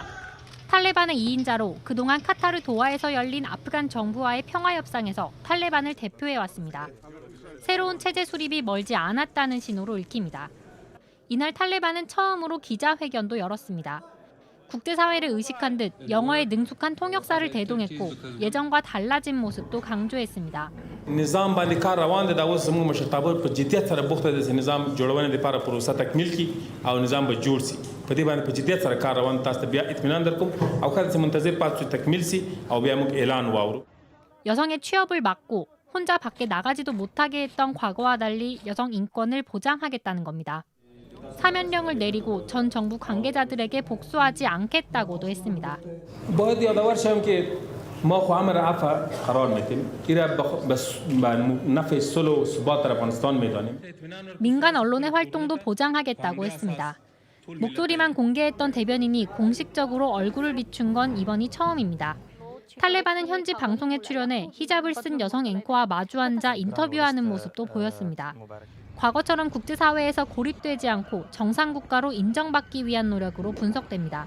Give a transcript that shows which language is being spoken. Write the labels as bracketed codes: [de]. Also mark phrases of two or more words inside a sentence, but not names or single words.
[ko] 탈레반의 2인자로 그동안 카타르 도하에서 열린 아프간 정부와의 평화협상에서 탈레반을 대표해왔습니다. 새로운 체제 수립이 멀지 않았다는 신호로 읽힙니다. 이날 탈레반은 처음으로 기자회견도 열었습니다. 국제사회를 의식한 듯 영어에 능숙한 통역사를 대동했고 예전과 달라진 모습도 강조했습니다. [ps] نظام باندې کار روان دی دا اوس زموږ مشرتابه په جدیت سره بوخته ده چې نظام جوړونه لپاره پروسه تکمیل کی او نظام به جوړ شي په دې باندې په جدیت سره کار روان تاسو ته بیا اطمینان درکوم او کله چې منتظر پاتې تکمیل شي او بیا موږ اعلان واورو. [ko] 여성의 취업을 막고 혼자 밖에 나가지도 못하게 했던 과거와 달리 여성 인권을 보장하겠다는 겁니다. 사면령을 내리고 전 정부 관계자들에게 복수하지 않겠다고도 했습니다. [fa] باید یادآور شوم که ما خو امر عفو قرار میدیم ایرا بس نفع صلح و ثبات در افغانستان میدانیم. [ko] 민간 언론의 활동도 보장하겠다고 했습니다. 목소리만 공개했던 대변인이 공식적으로 얼굴을 비춘 건 이번이 처음입니다. 탈레반은 현지 방송에 출연해 히잡을 쓴 여성 앵커와 마주 앉아 인터뷰하는 모습도 보였습니다. 과거처럼 국제사회에서 고립되지 않고 정상국가로 인정받기 위한 노력으로 분석됩니다.